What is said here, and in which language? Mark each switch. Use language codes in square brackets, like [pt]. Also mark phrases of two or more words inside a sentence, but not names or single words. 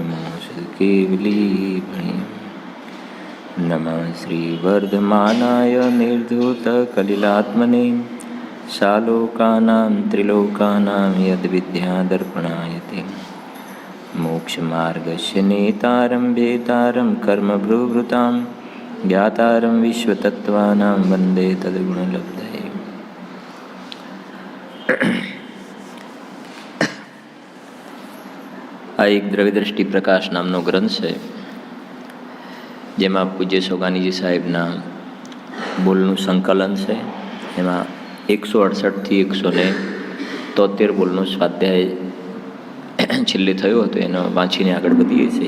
[sa] केवली नमः श्रीवर्धमानाय निर्धूतकलिलात्मने सालोकानां त्रिलोकानां यद्विद्यादर्पणायते मोक्षमार्गस्य नेतारं भेतारं कर्मभ्रुवृतां ज्ञातारं विश्वतत्त्वानां वन्दे तद्गुणलब्धये। [gu] આ એક દ્રવ્યદ્રષ્ટિ પ્રકાશ નામનો ગ્રંથ છે, જેમાં પૂજ્ય સોગાનીજી સાહેબના બોલનું સંકલન છે. એમાં 168થી 173 બોલનો સ્વાધ્યાય છેલ્લે થયો હતો, એનો વાંચીને આગળ વધીએ છીએ.